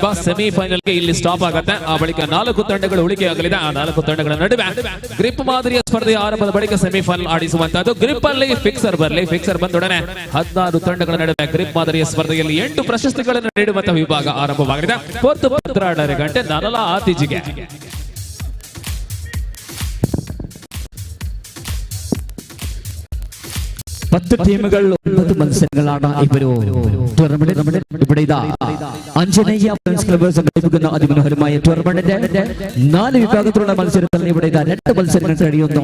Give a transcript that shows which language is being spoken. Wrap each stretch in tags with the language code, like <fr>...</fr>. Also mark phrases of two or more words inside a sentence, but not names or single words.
<kn>ಸೆಮಿಫೈನಲ್ಗೆ ಇಲ್ಲಿ ಸ್ಟಾಪ್ ಆಗುತ್ತೆ. ಆ ಬಳಿಕ 4 ತಂಡಗಳು ಉಳಿಕೆಯಾಗಲಿದೆ. ಆ 4 ತಂಡಗಳ ನಡುವೆ ಗ್ರಿಪ್ ಮಾದರಿಯ ಸ್ಪರ್ಧೆಯ ಆರಂಭದ ಬಳಿಕ ಸೆಮಿಫೈನಲ್ ಆಡಿಸುವಂತದ್ದು. ಗ್ರಿಪ್ ಅಲ್ಲಿ ಫಿಕ್ಸರ್ ಬರಲಿ. ಫಿಕ್ಸರ್ ಬಂದೊಡನೆ 16 ತಂಡಗಳ ನಡುವೆ ಗ್ರಿಪ್ ಮಾದರಿಯ ಸ್ಪರ್ಧೆಯಲ್ಲಿ 8 ಪ್ರಶಸ್ತಿಗಳನ್ನು ನೀಡುವಂತಹ ವಿಭಾಗ ಆರಂಭವಾಗಿದೆ.</kn> <tcy>12 ಗಂಟೆ ನನಲ ಆತಿಜಿಗೆ.</tcy> <ml>പത്ത് ടീമുകൾ 9 മത്സരങ്ങളാണ് ഇവര് ടൂർണമെന്റ് ഇവിടെ ഇതാ അഞ്ജനേയ ഫ്രണ്ട്സ് ക്ലബ്ബ് സംഘടിപ്പിക്കുന്ന അതിമനോഹരമായ ടൂർണമെന്റിന്റെ 4 വിഭാഗത്തിലുള്ള മത്സരത്തിൽ ഇവിടെ ഇതാ 2 മത്സരങ്ങൾ കഴിയുന്നു.</ml>